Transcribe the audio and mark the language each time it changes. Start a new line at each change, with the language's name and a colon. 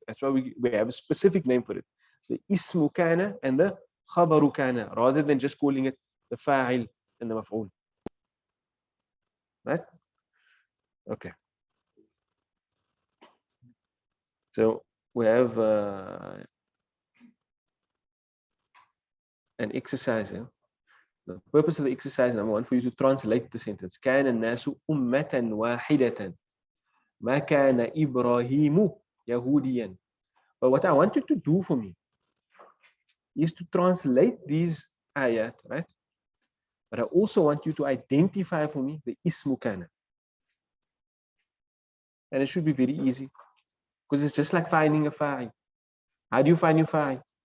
English: That's why we have a specific name for it. The ismu kana and the khabaru kana, rather than just calling it the fa'il and the maf'ul. Right? Okay. So we have an exercise here. The purpose of the exercise, number one, for you to translate the sentence.
Arabic: كان الناس أمة واحدة ما كان إبراهيم يهوديا.
English: But what I want you to do for me is to translate these ayat, right? But I also want you to identify for me the ismu kana. And it should be very easy because it's just like finding a fa'il. How do you find your fa'il?